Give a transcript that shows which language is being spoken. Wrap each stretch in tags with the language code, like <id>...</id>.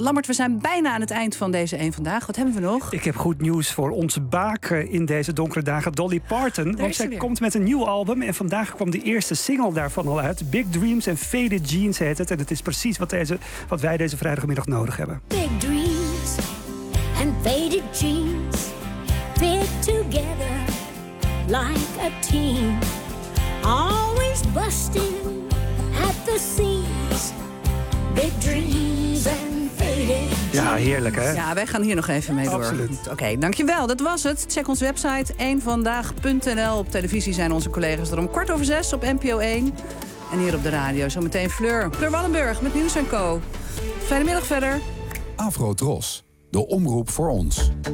<nl>Lammert, we zijn bijna aan het eind van deze Eén Vandaag. Wat hebben we nog? Ik heb goed nieuws voor onze baken in deze donkere dagen, Dolly Parton. Daar, want zij komt met een nieuw album en vandaag kwam de eerste single daarvan al uit. Big Dreams and Faded Jeans heet het. En het is precies wat wij deze vrijdagmiddag nodig hebben.</nl> <en>Big dreams and faded jeans fit together like a team, always busting at the seams. Big dreams and faded jeans.</en> <nl>Ja, heerlijk, hè? Ja, wij gaan hier nog even mee door. Absoluut. Oké, dankjewel. Dat was het. Check onze website eenvandaag.nl. Op televisie zijn onze collega's er om 17:15 op NPO 1. En hier op de radio zometeen Fleur Wallenburg met Nieuws & Co. Fijne middag verder. Avro Tros, de omroep voor ons.</nl>